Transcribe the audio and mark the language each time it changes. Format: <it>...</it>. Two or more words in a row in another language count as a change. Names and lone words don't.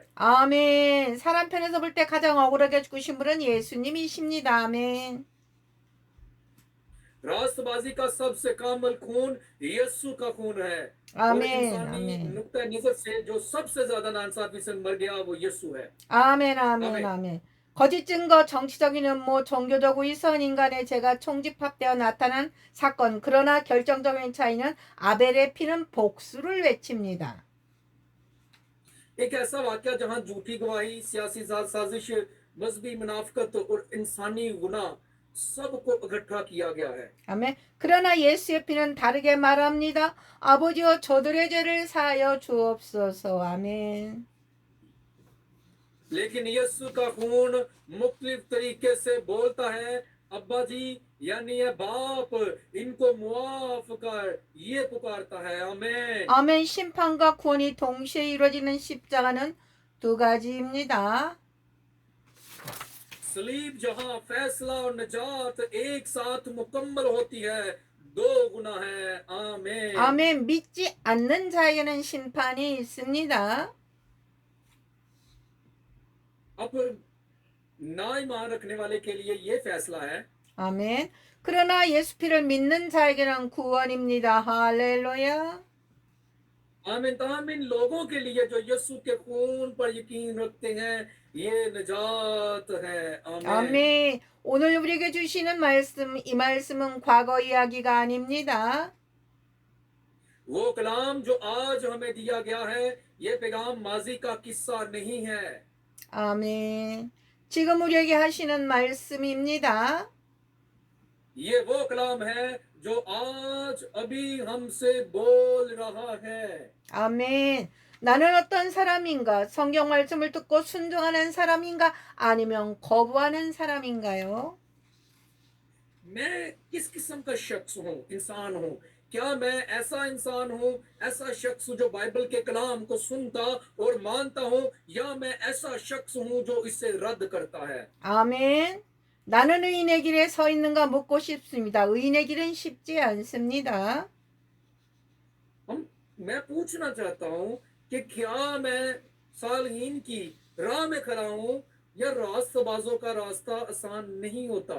<ko>아멘. 사람 편에서 볼 때 가장 억울하게 죽으신 분은 예수님이십니다. 아멘.</ko> <ur>راستبازی کا سب سے کامل خون یسوع کا خون ہے اور</ur> <ko>아멘.</ko> <ur>इंसानी</ur> <ko>아멘.</ko> <ur>نقطہ نظر سے جو سب سے زیادہ ناانصافی سے مر گیا وہ یسوع ہے</ur> <ko>아멘. 아멘. 아멘. 아멘. 거짓 증거, 정치적인 음모, 종교적 위선 인간의 죄가 총집합되어 나타난 사건. 그러나 결정적인 차이는 아벨의 피는 복수를 외칩니다.</ko> <ur>ایک ایسا واکیہ جہاں جھوٹی گواہی سیاسی سازش مذہبی منافقت اور انسانی گناہ سب کو اکٹھا کیا گیا ہے</ur> <ko>아멘. 그러나 예수의 피는 다르게 말합니다. 아버지여 저들의 죄를 사하여 주옵소서. 아멘.</ko> <ur>لیکن یسوع کا خون مختلف طریقے سے بولتا ہے ابا جی یعنی یہ باپ ان کو معاف کر یہ پکارتا ہے آمین</ur> <ko>아멘. 심판과 구원이 동시에 이루어지는 십자가는 두 가지입니다.</ko> <ur>صلیب جہاں فیصلہ اور نجات ایک ساتھ مکمل ہوتی ہے دو گنا ہے آمین</ur> <ko>아멘. 믿지 않는 자에게는 심판이 있습니다.</ko> <ur>اب نا ایمان رکھنے والے کے لیے یہ فیصلہ ہے</ur> <ko>아멘. 그러나 예수 피를 믿는 자에게는 구원입니다. 할렐루야.</ko> <ur>آمین تمام ان لوگوں کے لیے جو یسوع کے خون پر یقین رکھتے ہیں یہ نجات ہے آمین</ur> <ko>아멘. 오늘 우리에게 주시는 말씀, 이 말씀은 과거 이야기가 아닙니다.</ko> <ur>وہ کلام جو آج ہمیں دیا گیا ہے یہ پیغام ماضی کا قصہ نہیں ہے</ur> <ko>아멘. 지금 우리에게 하시는 말씀입니다.</ko> <ur>یہ وہ کلام ہے جو آج ابھی ہم سے بول رہا ہے</ur> <ko>아멘. 나는 어떤 사람인가? 성경 말씀을 듣고 순종하는 사람인가? 아니면 거부하는 사람인가요?</ko> <ur>میں کس قسم کا شخص ہوں انسان ہوں کیا میں ایسا انسان ہوں ایسا شخص جو بائبل کے کلام کو سنتا اور مانتا ہوں یا میں ایسا شخص ہوں جو اسے رد کرتا ہے</ur> <ko>아멘. 나는 의인의 길에 서 있는가 묻고 싶습니다. 의인의 길은 쉽지 않습니다.</ko> <ur>میں پوچھنا چاہتا ہوں کہ کیا میں صالحین کی راہ میں کھڑا ہوں یا راستبازوں کا راستہ آسان نہیں ہوتا</ur>